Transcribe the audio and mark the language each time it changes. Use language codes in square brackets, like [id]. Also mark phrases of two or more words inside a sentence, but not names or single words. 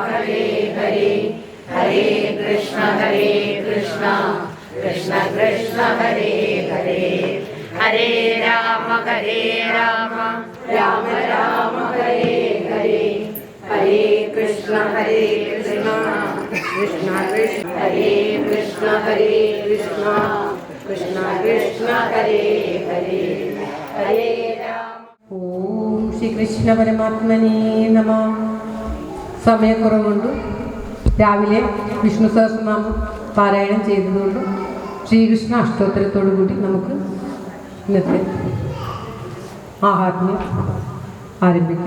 [sa] Hare Hare Hare Krishna Krishna Krishna Hare Hare Hare Rama Rama Rama Hare Hare Hare Krishna Krishna Krishna Hare Krishna Krishna Hare Hare Hare Rama. ॐ श्री कृष्ण परमात्मने नमः. [ml] സമയക്കുറവുണ്ട്. രാവിലെ വിഷ്ണു സഹസ്രനാമം പാരായണം ചെയ്തതുകൊണ്ട് ശ്രീകൃഷ്ണ അഷ്ടോത്തരത്തോടു കൂടി നമുക്ക് ഇന്നത്തെ ആഹാത്മ്യം ആരംഭിക്കാം.